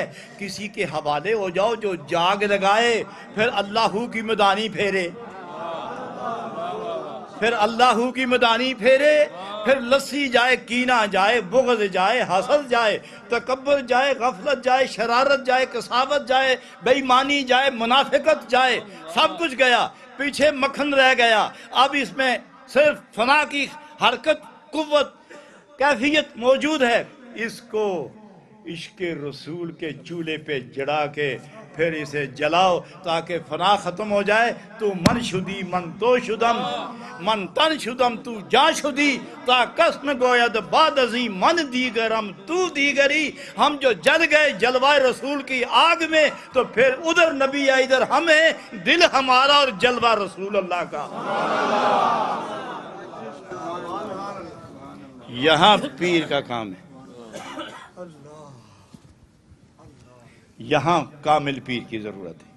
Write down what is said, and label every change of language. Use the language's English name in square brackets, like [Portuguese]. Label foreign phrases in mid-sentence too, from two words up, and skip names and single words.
[Urdu] کسی کے حوالے ہو جاؤ جو جاگ لگائے، پھر اللہ کی مدانی پھیرے، پھر اللہ کی مدانی پھیرے، پھر لسی جائے، کینہ جائے، بغض جائے، حسد جائے، تکبر جائے، غفلت جائے، شرارت جائے، کساوت جائے، بے ایمانی جائے، منافقت جائے، سب کچھ گیا، پیچھے مکھن رہ گیا. اب اس میں صرف فنا کی حرکت، قوت، کیفیت موجود ہے. اس کو عشق رسول کے چولہے پہ جڑا کے پھر اسے جلاؤ تاکہ فنا ختم ہو جائے. [Persian] تو من شدی من تو شدم، من تن شدم تو جان شدی، تا کس نہ گوید بعد ازیں من دیگرم تو دیگری. [Urdu] ہم جو جل گئے جلوہ رسول کی آگ میں، تو پھر ادھر نبی ہے ادھر ہم ہیں، دل ہمارا اور جلوہ رسول اللہ کا. یہاں پیر کا کام ہے، یہاں کامل پیر کی ضرورت ہے.